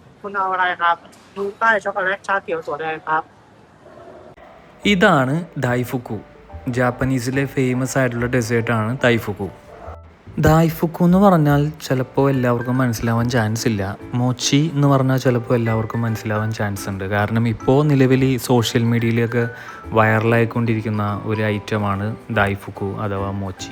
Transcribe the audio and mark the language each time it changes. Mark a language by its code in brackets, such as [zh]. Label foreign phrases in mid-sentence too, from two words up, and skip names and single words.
[th] คุณเอาอะไรครับดูใต้ช็อกโกแลตชาเขียวถั่วแดงครับ [ml] ഇതാണ് ദായ്ഫുക്കു. ജാപ്പനീസിലെ ഫേമസ് ആയിട്ടുള്ള ഡെസേർട്ടാണ് ദായ്ഫുക്കു. ദായ്ഫുക്കു എന്ന് പറഞ്ഞാൽ ചിലപ്പോൾ എല്ലാവർക്കും മനസ്സിലാവാൻ ചാൻസ് ഇല്ല. മോച്ചി എന്ന് പറഞ്ഞാൽ ചിലപ്പോൾ എല്ലാവർക്കും മനസ്സിലാവാൻ ചാൻസ് ഉണ്ട്. കാരണം ഇപ്പോൾ നിലവിൽ [en] social media [ml] വൈറലായിക്കൊണ്ടിരിക്കുന്ന ഒരു ഐറ്റമാണ് ദായ്ഫുക്കു അഥവാ മോച്ചി.